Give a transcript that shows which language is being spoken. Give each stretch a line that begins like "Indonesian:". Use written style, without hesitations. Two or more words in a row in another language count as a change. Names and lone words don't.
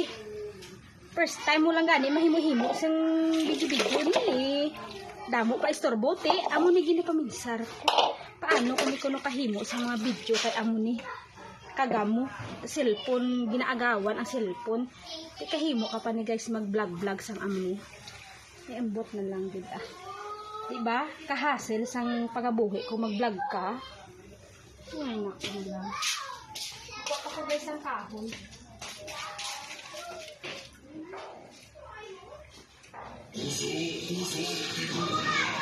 Hiligaynon: First time mo lang gani mahimo-himo sang video ni damo pa istorbo te amo ni gini paminsar paano kuno kahimo sa mga video kay amo ni kagamo cellphone ginaagawan ang cellphone kahimo ka pa ni guys mag vlog sang amo ni iambot na lang gid Diba? Kahasel sang pagabuhi kung mag-vlog ka. Ay, naku lang. Kuha ako guys ang kahon. Puso